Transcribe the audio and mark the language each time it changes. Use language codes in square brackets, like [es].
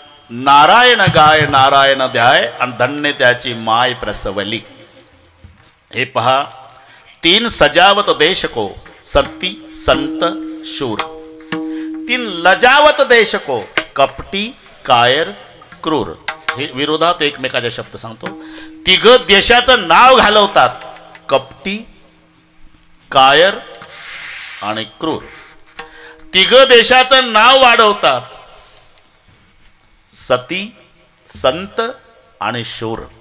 [mr] नारायण गाय नारायण ध्याय, आणि धन्य त्याची माय प्रसवली। हे पहा, [hi] तीन सजावत देश को, सती संत शूर। तीन लजावत देश को, कपटी कायर क्रूर। [mr] हे विरोधात एकमेकाचे शब्द सांगतो। तिघ देशाचं नाव घालवतात, कपटी कायर आणि क्रूर। तिघ देशाचं नाव वाढवतात, सती संत आणि शूर।